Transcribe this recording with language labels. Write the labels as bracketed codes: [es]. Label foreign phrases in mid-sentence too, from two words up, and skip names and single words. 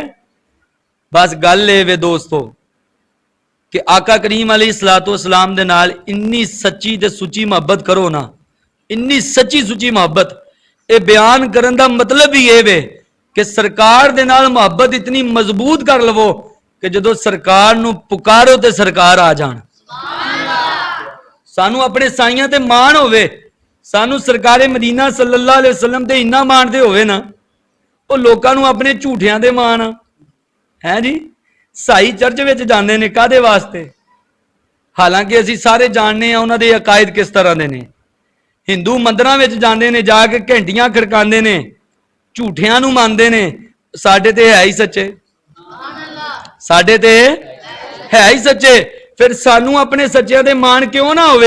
[pa] بس گل اے وے دوستوں کہ آقا کریم [ar] عليه الصلاة والسلام [pa] دے نال اینی سچی تے سچی محبت کرو نا، اینی سچی سچی محبت، ایہہ بیان کرن دا مطلب ہی ایہہ وے کہ سرکار دے نال محبت اینی مضبوط کر لوو کہ جدوں سرکار نوں پکارو تے سرکار آ جان. سانوں اپنے سائیاں تے مان ہووے، سانوں سرکارِ مدینہ [ar] صلى الله عليه وسلم [pa] تے اینا مان دے ہووے نا، او لوکاں نوں اپنے جھوٹیاں دے مان ہے جی. سائی چرچ وچ جاندے نے کاہدے واسطے، حالانکہ اسیں سارے جاننے آں اونہاں دے عقائد کس طرح دے نے. ہندو مندراں وچ جاندے نے، جا کے گھنٹیاں کھڑکاندے نے، جھوٹیاں نوں مندے نے، ساڈے تے ہے ہی سچے، ساڈے تے ہے ہی سچے، فیر سانوں اپنے سچیاں دے مان کیوں نہ ہووے.